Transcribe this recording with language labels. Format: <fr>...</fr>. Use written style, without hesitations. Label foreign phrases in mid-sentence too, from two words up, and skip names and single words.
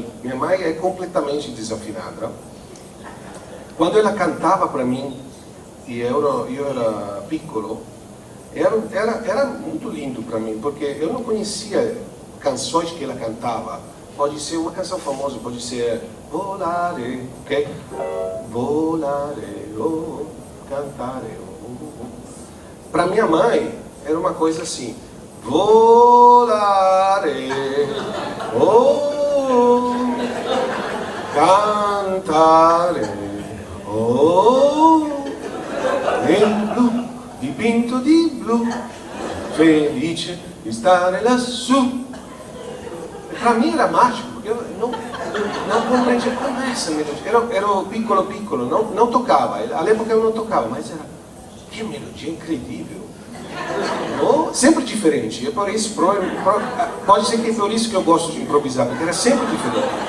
<pt>Minha mãe é completamente desafinada. Quando ela cantava para mim e eu era piccolo, era muito lindo para mim, porque eu não conhecia canções que ela cantava. Pode ser uma canção famosa, pode ser Volare, ok?</pt> <it>Volare, oh, cantare, oh.</it> <pt>Para minha mãe era uma coisa assim,</pt> <it>volare, oh, cantare, oh, nel blu, dipinto di blu, felice di stare lassù.</it> <pt>Para mim era mágico, porque eu não compreendia como é essa melodia. Era piccolo, não tocava. À época eu não tocava, mas era que melodia incrível. Sempre diferente. É por isso, pode ser que é por isso que eu gosto de improvisar, porque era sempre diferente.</pt>